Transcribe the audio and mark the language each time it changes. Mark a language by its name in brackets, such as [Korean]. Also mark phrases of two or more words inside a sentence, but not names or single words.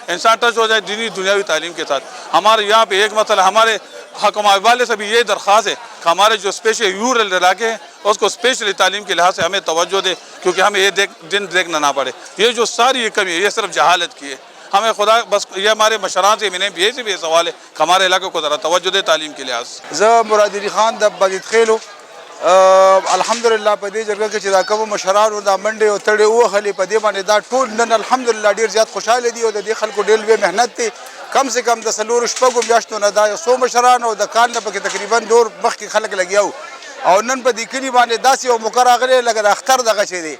[Urdu] انسان ٹچ ہو جائے دینی دنیاوی تعلیم کے ساتھ. ہمارے یہاں پہ ایک مسئلہ ہمارے حکام والے سے بھی یہ درخواست ہے کہ ہمارے جو [English] special rural [Urdu] علاقے ہیں اس کو اسپیشلی تعلیم کے لحاظ سے ہمیں توجہ دے, کیونکہ ہمیں یہ دن دیکھنا نہ پڑے. یہ جو ساری یہ کمی ہے یہ صرف جہالت کی ہے. ہمیں خدا بس یہ ہمارے مشران سے میں بھی یہ سوال ہے کہ ہمارے علاقے کو ذرا توجہ دے تعلیم کے لحاظ سے. [Pashto] زه مراد علي خان د بازید خیلو الحمدلله په دې جرګه کې چې دا کوم مشرانو دا منډې او تړې ووهلې په دې باندې دا ټول نن الحمدلله ډېر زیات خوشحاله دي او د دې خلکو ډېر لوی محنت دی. [Urdu] کم سے کم [Pashto] د څلورو شپږو میاشتو نه دا 100 مشران او د کال نه پکې تقریبا نور مخکې خلک لګیا وو او نن په دې کلي باندې داسې یو موقع راغلی لکه د اختر دغه شی دی.